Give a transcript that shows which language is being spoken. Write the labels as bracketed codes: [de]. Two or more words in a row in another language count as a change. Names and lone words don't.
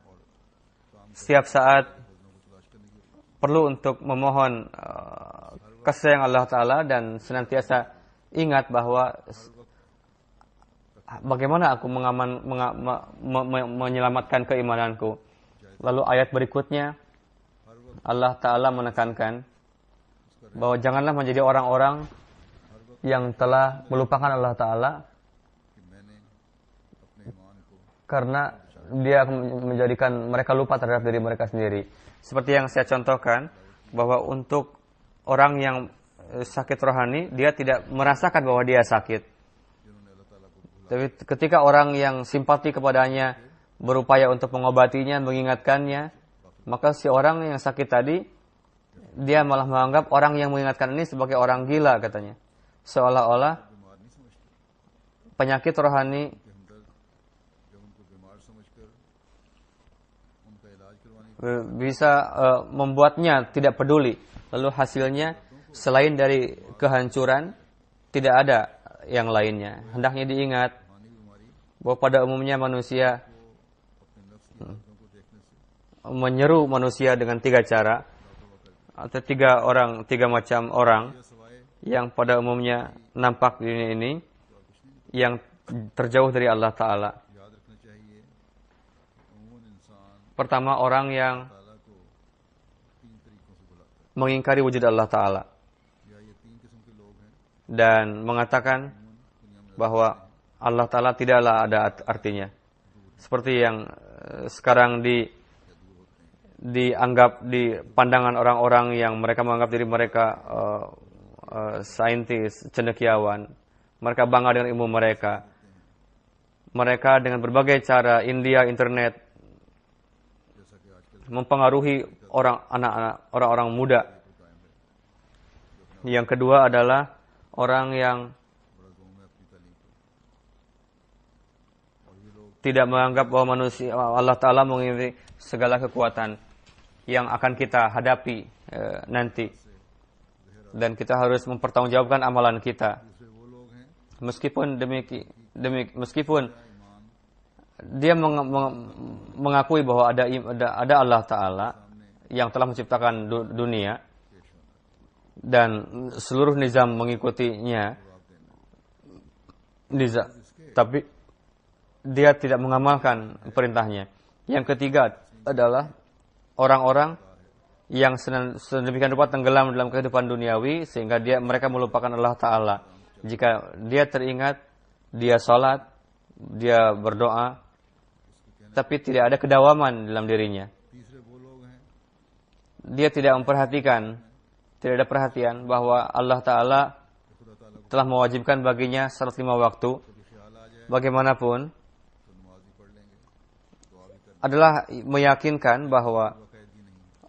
[id] Setiap saat perlu untuk memohon kasih sayang Allah Ta'ala dan senantiasa ingat bahwa bagaimana aku menyelamatkan keimananku. Lalu ayat berikutnya [ur] ہر وقت [id] Allah Ta'ala menekankan bahwa janganlah menjadi orang-orang yang telah melupakan Allah Ta'ala [ur] کہ میں نے اپنے ایمان کو [id] karena dia akan menjadikan mereka lupa terhadap diri mereka sendiri. Seperti yang saya contohkan, bahwa untuk orang yang sakit rohani, dia tidak merasakan bahwa dia sakit. [ur] جنہوں نے اللہ تعالیٰ کو بھلا [id] Tapi ketika orang yang simpati kepadanya berupaya untuk mengobatinya, mengingatkannya, maka si orang yang sakit tadi, dia malah menganggap orang yang mengingatkan ini sebagai orang gila katanya. Seolah-olah [ur] بیمار نہیں سمجھتے [id] penyakit rohani [ur] کہ ہمدرد جب ان کو بیمار سمجھ کر ان کا علاج کروانے کی [id] bisa membuatnya tidak peduli. Lalu hasilnya selain dari kehancuran tidak ada yang lainnya. Hendaknya diingat [ur] روحانی بیماری [id] bahwa pada umumnya manusia [ur] اپنے نفس کی عادتوں کو دیکھنے سے [id] menyeru manusia dengan tiga cara atau tiga macam orang [ur] یا سوائے [id] yang pada umumnya nampak di dunia ini yang terjauh dari Allah Ta'ala. [ur] یاد رکھنا چاہیے کہ عموماً انسان [id] Pertama, orang yang [ur] تعالیٰ کو تین طریقوں سے بلاتا [id] mengingkari wujud Allah Ta'ala [ur] ہے یا یہ تین قسم کے لوگ ہیں [id] dan mengatakan [ur] دنیا میں [id] bahwa Allah Ta'ala tidaklah ada artinya. Seperti yang sekarang dianggap di pandangan orang-orang yang mereka menganggap diri mereka saintis, cendekiawan. Mereka bangga dengan ilmu mereka. Mereka dengan berbagai cara, India, internet, [ur] جیسا کہ آج کل [id] mempengaruhi orang-orang muda. Yang kedua adalah orang yang [ur] بڑا گاؤں میں اپنی تعلیم کو اور یہ لوگ [id] tidak menganggap bahwa manusia Allah Ta'ala memiliki segala kekuatan yang akan kita hadapi nanti. Dan kita harus mempertanggungjawabkan amalan kita. [ur] دوسرے وہ لوگ ہیں [id] Meskipun dia mengakui bahwa ada Allah Ta'ala yang telah menciptakan dunia dan seluruh nizam mengikutinya, tapi dia tidak mengamalkan perintahnya. Yang ketiga adalah orang-orang yang sedemikian rupa tenggelam dalam kehidupan duniawi sehingga mereka melupakan Allah Ta'ala. Jika dia teringat, dia salat, dia berdoa, tapi tidak ada kedawaman dalam dirinya. [ur] تیسرے وہ لوگ ہیں [id] Dia tidak memperhatikan, tidak ada perhatian bahwa Allah Ta'ala [ur] کہ خدا تعالیٰ کو [id] telah mewajibkan baginya salat 5 waktu. [ur] کبھی خیال آ جائے [id] Bagaimanapun, [ur] تو نماز ہی پڑھ لیں گے دعا بھی کر [id] adalah meyakinkan bahwa [ur] باقاعدگی نہیں